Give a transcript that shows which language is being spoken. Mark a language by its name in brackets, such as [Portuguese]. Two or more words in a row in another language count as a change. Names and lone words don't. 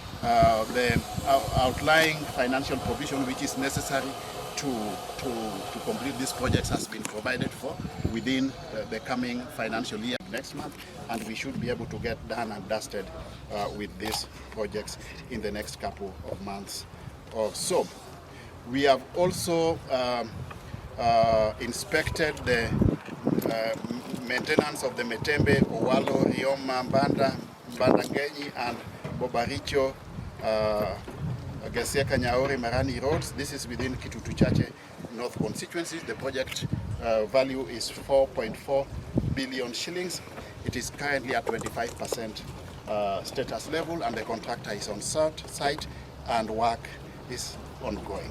[English] The outlying financial provision which is necessary to complete these projects has been provided for within the coming financial year next month, and we should be able to get done and dusted with these projects in the next couple of months or so. We have also inspected the maintenance of the Metembe, Owalo, Rioma, Mbandangenyi, and Bobaricho, Gesieka, Nyaori, Marani roads. This is within Kitutu Chache North constituencies. The project value is 4.4 billion shillings. It is currently at 25% status level, and the contractor is on site and work is ongoing.